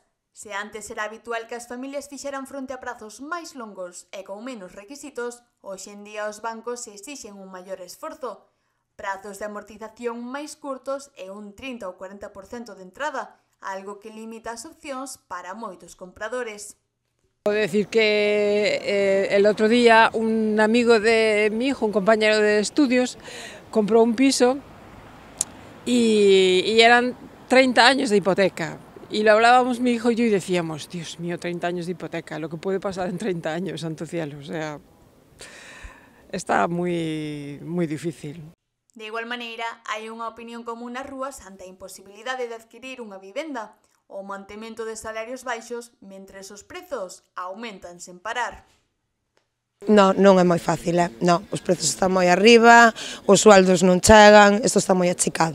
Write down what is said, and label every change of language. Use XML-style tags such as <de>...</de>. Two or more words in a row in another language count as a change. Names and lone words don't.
<gl>Se antes era habitual que as familias fixeran fronte a prazos máis longos e con menos requisitos, hoxe en día os bancos exixen un maior esforzo. Prazos de amortización máis curtos e un 30 ou 40% de entrada, algo que limita as opcións para moitos compradores.</gl> <es>Puedo decir que el otro día un amigo de mi hijo, un compañero de estudios, compró un piso y eran 30 años de hipoteca. Y lo hablábamos mi hijo y yo y decíamos, Dios mío, 30 años de hipoteca, lo que puede pasar en 30 años, santo cielo. O sea, está muy difícil.</es> <gl>De igual maneira, hai unha opinión común nas rúas ante a imposibilidade de adquirir unha vivenda, o mantemento de salarios baixos mentres os prezos aumentan sen parar. Non é moi fácil, non, os prezos están moi arriba, os sueldos non chegan, isto está moi achicado.</gl>